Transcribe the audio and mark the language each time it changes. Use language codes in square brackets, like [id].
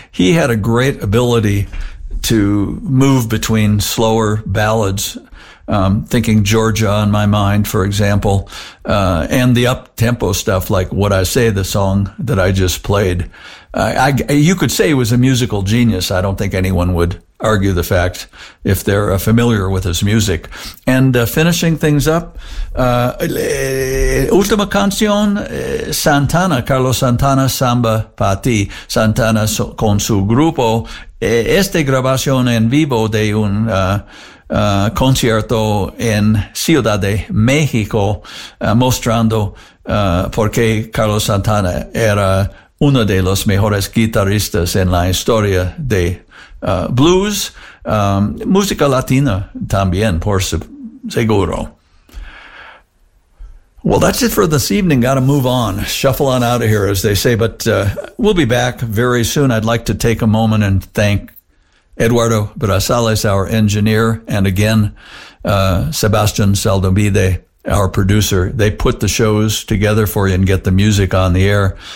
[en] He had a great ability to move between slower ballads, thinking Georgia on My Mind, for example, and the up-tempo stuff like What I Say, the song that I just played. You could say he was a musical genius. I don't think anyone would argue the fact if they're familiar with his music. And finishing things up, [es] Última Canción, Santana, Carlos Santana, Samba Pa' Ti, Santana con su grupo, esta grabación en vivo de un concierto en Ciudad de México, mostrando por qué Carlos Santana era uno de los mejores guitarristas en la historia de blues, música latina también, por seguro. [en] Well, that's it for this evening. Got to move on. Shuffle on out of here, as they say. But we'll be back very soon. I'd like to take a moment and thank Eduardo Brazales, our engineer, and again, Sebastian Saldomide, our producer. They put the shows together for you and get the music on the air.